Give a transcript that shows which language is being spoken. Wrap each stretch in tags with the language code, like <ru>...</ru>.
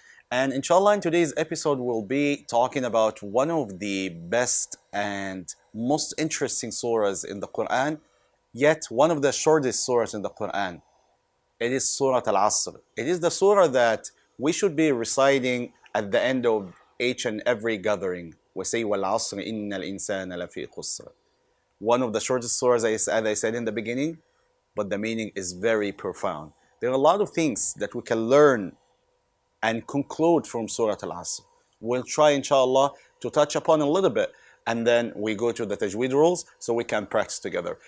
<en>And inshallah, in today's episode, we'll be talking about one of the best and most interesting surahs in the Quran, yet one of the shortest surahs in the Quran. It is Surah Al-Asr. It is the surah that we should be reciting at the end of each and every gathering. We say,</en> <ar>وَالْعَصْرِ إِنَّ الْإِنسَانَ لَفِي خُسْرٍ.</ar> <en>One of the shortest surahs, as I said in the beginning, but the meaning is very profound. There are a lot of things that we can learn and conclude from Surah Al-Asr. We'll try, inshallah, to touch upon a little bit, and then we go to the tajweed rules so we can practice together.</en>